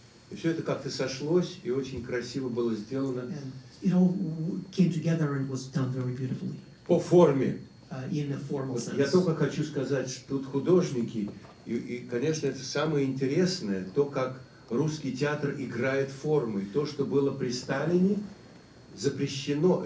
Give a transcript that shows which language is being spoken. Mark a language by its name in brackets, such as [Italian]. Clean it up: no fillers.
[Russian] И все это как-то сошлось и очень красиво было сделано [English] And it all came together and was done very beautifully, [Russian] по форме. [English] in a formal [Russian] Вот я [English] sense. [Russian] только хочу сказать, что тут художники, и, конечно, это самое интересное, то, как русский театр играет формы. То, что было при Сталине, запрещено.